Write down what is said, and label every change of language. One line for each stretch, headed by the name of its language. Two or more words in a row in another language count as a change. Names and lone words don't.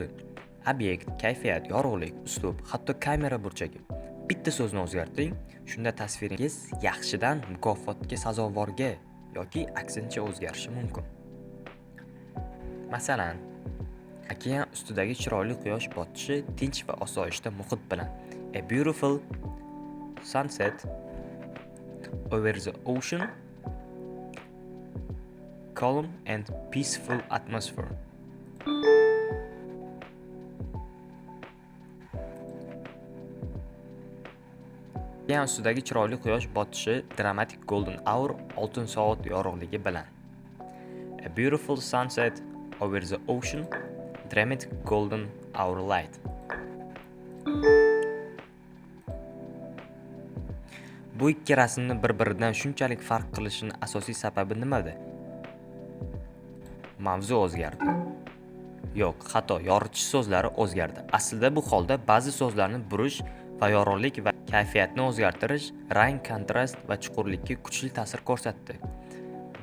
Uzbek: Obyekt, kayfiyat, yorug'lik, uslub, hatto kamera burchagi. Bitta so'zni o'zgartiring, shunda tasviringiz yaxshidan mukofotga sazovorga yoki aksincha o'zgarishi mumkin. Masalan, okean ustidagi chiroyli quyosh botishi tinch va osoyishta muhit bilan.
English: A beautiful sunset over the ocean, calm and peaceful atmosphere.
Uzbek: Okean ustidagi chiroyli quyosh botishi
English: dramatic golden hour
Uzbek: oltin soat yorug'ligi bilan.
English: A beautiful sunset over the ocean, dramatic golden hour light.
Uzbek: Bu ikki rasmni bir-biridan shunchalik farq qilishining asosiy sababi nimada? Mavzu o'zgardi. Yo'q, xato, yoritish so'zlari o'zgardi. Aslida bu holda ba'zi so'zlarni burish va yorug'lik va kayfiyatni o'zgartirish, rang, kontrast va chuqurlikka kuchli ta'sir ko'rsatdi.